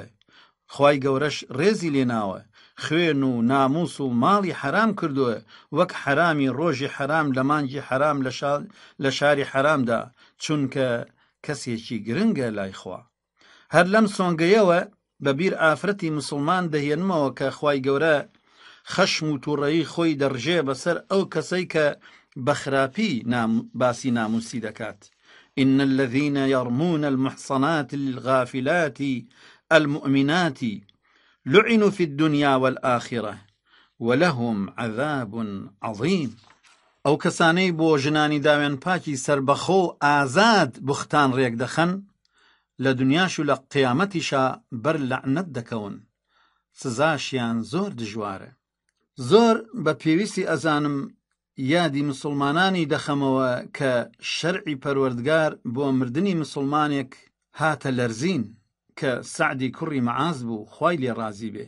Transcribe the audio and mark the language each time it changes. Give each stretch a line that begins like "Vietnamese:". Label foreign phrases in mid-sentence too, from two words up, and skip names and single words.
Central Kurdish: خوای گەورەش ڕێزی لێناوە، خوێن و ناموس و ماڵی حرام کردووە، وەک حرامی ڕۆژی حرام لە مانگی حرام لە شاری حرامدا، چونکە کەسێکی گرنگە لای خوا. هەر لەم سۆنگەیەوە بەبیر ئافرەتی مسلمان دەهێنمەوە کە خوای گەورە خەشم و تووڕەیی خۆی دەڕژێ بەسەر ئەو کەسەی کە بەخراپی باسی ناموسی دەکات.
Arabic: إن الذين يرمون المحصنات الغافلات المؤمنات لعنوا في الدنيا والآخرة ولهم عذاب عظيم.
Central Kurdish: ئەو کەسانەی بۆ ژنانی داوێن پاکی سربەخۆ ئازاد بوختان ڕێک دەخەن لە دنیاش و لە قیامەتیشا بەر لەعنەت دەکەون، سزاشیان زۆر دژوارە. زۆر بە پێویستی ئەزانم یادی مسلمانانی دەخەمەوە کە شەرعی پەروەردگار بۆ مردنی مسلمانێک هاتە لەرزین کە سەعدی کوڕی مەعاز بوو، خوای لێ ڕازی بێ.